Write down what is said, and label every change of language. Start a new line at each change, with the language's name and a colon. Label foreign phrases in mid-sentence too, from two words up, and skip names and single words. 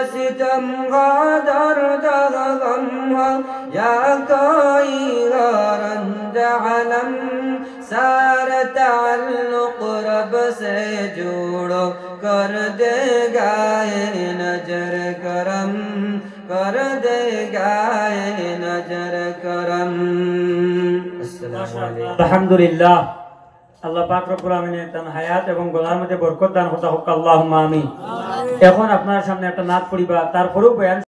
Urdu: ستم ہو درد ہو غم ہو یا کوئی ہو رنج علم سارا تعلق رب سے جوڑو کر دے گا ہے نظر کرم کر دے گا ہے نظر کرم السلام علیکم
Bangla: الحمدللہ আল্লাহ পাক রব্বুল আমিনের তার হায়াত এবং গলার মধ্যে বরকত দান হতা হোক, আল্লাহুম্মা আমিন। এখন আপনার সামনে একটা নাত পড়িবা, তারপরেও বয়ান